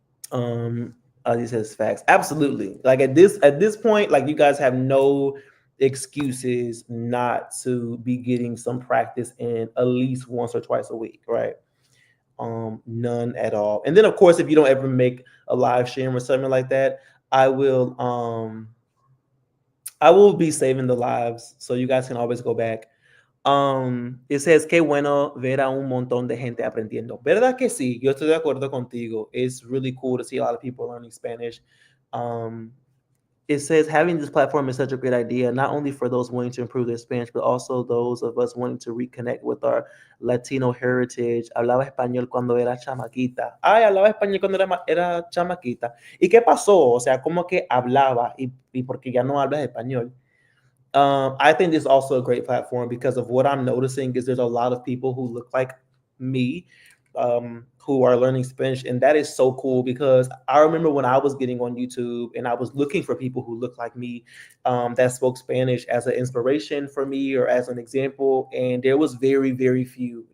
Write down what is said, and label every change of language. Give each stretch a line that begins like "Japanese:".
English: Um, he says facts. Absolutely. Like at this point, like you guys have no excuses not to be getting some practice in at least once or twice a week, right? None at all. And then of course, if you don't ever make a live stream or something like that, I will I will be saving the lives so you guys can always go back. It says
Spanish: que bueno ver a un montón de gente aprendiendo. ¿Verdad que sí? Yo estoy de acuerdo contigo.
English: It's really cool to see a lot of people learning Spanish. Um, it says having this platform is such a great idea, not only for those wanting to improve their Spanish, but also those of us wanting to reconnect with our Latino heritage.
Spanish: Hablaba español cuando era chamaquita. Ay, hablaba español cuando era chamaquita. ¿Y qué pasó? O sea, ¿cómo que hablaba y porque ya no hablas español?
English: I think this is also a great platform because of what I'm noticing is there's a lot of people who look like me who are learning Spanish, and that is so cool because I remember when I was getting on YouTube and I was looking for people who look like me that spoke Spanish as an inspiration for me or as an example, and there was very few.